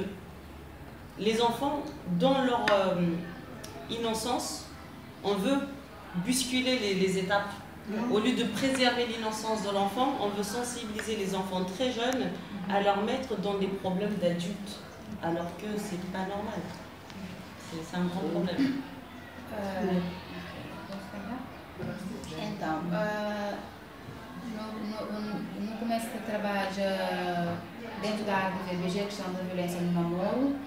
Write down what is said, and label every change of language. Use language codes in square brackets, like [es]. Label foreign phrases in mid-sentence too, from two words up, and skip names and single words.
[fr] Les enfants, dans leur innocence, on veut bousculer les étapes. Au lieu de préserver l'innocence de l'enfant, on veut sensibiliser les enfants très jeunes à leur mettre dans des problèmes d'adultes, alors que c'est pas normal. C'est un grand problème. [pt] Então, no começo do trabalho dentro da área do VBG, questão da violência no namoro,